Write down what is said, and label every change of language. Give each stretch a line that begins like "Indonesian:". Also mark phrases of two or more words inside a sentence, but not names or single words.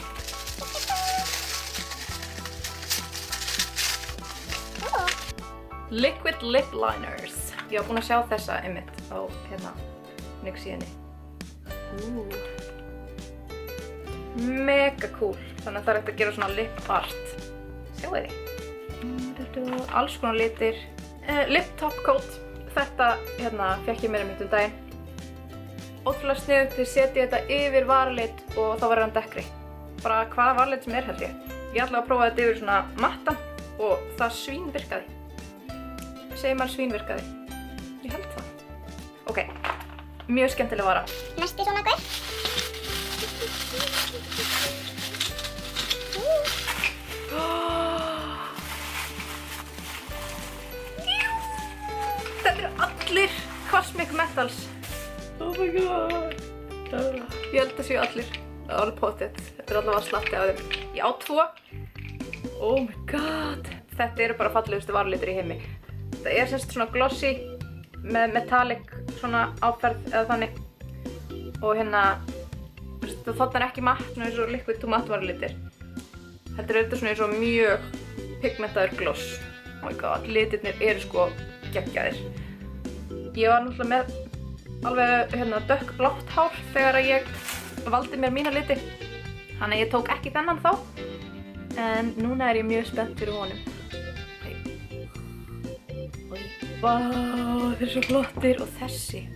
English: Liquid Lip Liners.
Icelandic: Ég var búin að sjá þessa einmitt á NYX síðunni.
English: Mega cool.
Icelandic: Þannig að það er hægt að gera svona
English: lip art.
Icelandic: Sjáu þið. Alls konar litir.
English: Lip top coat.
Icelandic: Þetta fekk ég mér um daginn. Ótrúlega sniðugt, þið setja þetta yfir varalit og þá verður hann dekkri. Bara hvaða varalit sem held ég. Ég ætlaði að prófa þetta yfir svona mattan og það svínvirkaði. Segir maður svínvirkaði? Ég held það. Ok. Mjög skemmtileg vara. Næsti svona gaur. Þetta eru allir Cosmic Metals.
English: Oh my god.
Icelandic: Ég held að séu allir. Það er alveg pottet. Þetta er allavega slatti af þeim. Ég á 2.
English: Oh my god.
Icelandic: Þetta eru bara fallegustu varalitir í heimi. Þetta er semst svona glossy með metallic svona áferð eða þannig. Og það þarna ekki matt, svona eins og
English: liquid to matte
Icelandic: varalitir. Þetta er auðvitað svona eins og mjög pigmentaður gloss.
English: Oh my god,
Icelandic: litirnir eru sko geggjaðir. Ég var náttúrulega með alveg dökkblátt hár þegar ég valdi mér mína liti. Þannig að ég tók ekki þennan þá. En núna er ég mjög spennt fyrir honum. Vá, þeir eru svo flottir og þessi.